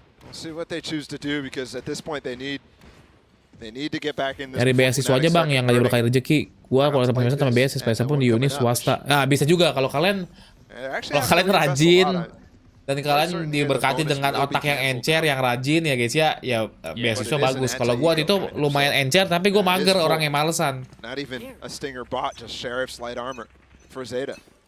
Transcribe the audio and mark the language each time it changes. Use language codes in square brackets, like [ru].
[en] See what they choose to do because at this point they need to get back in this. [id] Dari beasiswa aja bang yang nggak berkali rezeki. Gua kalau sama pemeriksaan sama beasiswa, biasa pun di uni swasta. Nah bisa juga kalau kalian rajin dan kalian diberkati dengan otak yang encer, yang rajin ya guys ya, beasiswa bagus. Kalau gua waktu itu lumayan encer tapi gua mager orang yang malesan. [en] Not even a stinger bot, just sheriff's light armor for ZETA.